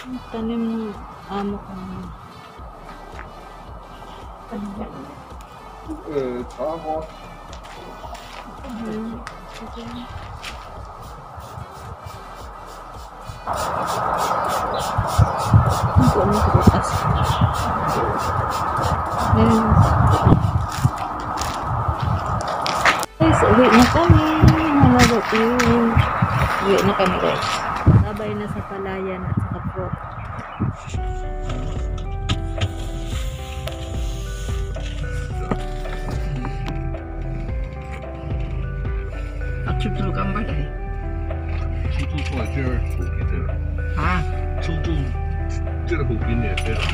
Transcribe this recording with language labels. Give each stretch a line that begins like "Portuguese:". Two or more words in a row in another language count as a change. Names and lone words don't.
Filipino: tanim ng amo ko. Ang puno ng prutas. Ayan. Guys, uwi na kami. Uwi na kami guys. Sabay na sa palayan at sa kapwa.
Chinese: 出租干嘛的？出租出来这儿附近的，啊？出租这个附近的这啦，